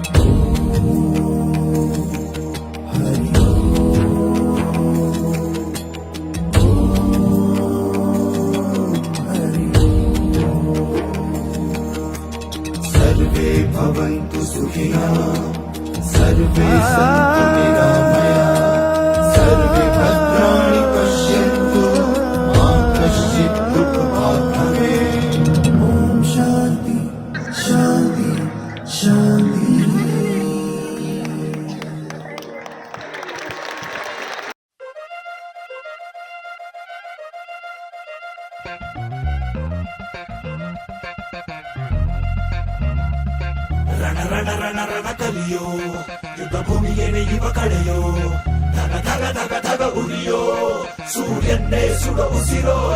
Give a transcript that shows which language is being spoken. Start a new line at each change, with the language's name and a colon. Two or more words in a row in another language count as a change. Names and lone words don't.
Sanskrit: सर्वे भवन्तु सुखिनः, सर्वे सन्तु निरामया, सर्वे भद्राणि पश्यन्तु, मा कश्चित् दुःखभाग् भवेत्। ॐ शान्ति शान्ति शान्ति।
Kannada: ರಣ ರಣ ರಣ ರಣ ಕಲಿಯೋ, ಯುದ್ಧ ಭೂಮಿಯೇನೆ ಇವ ಕಳೆಯೋ, ಧಗ ಧಗ ಧಗ ಧಗ ಉರಿಯೋ, ಸೂರ್ಯನ್ನೇ ಸುಡ ಉಸಿರೋ.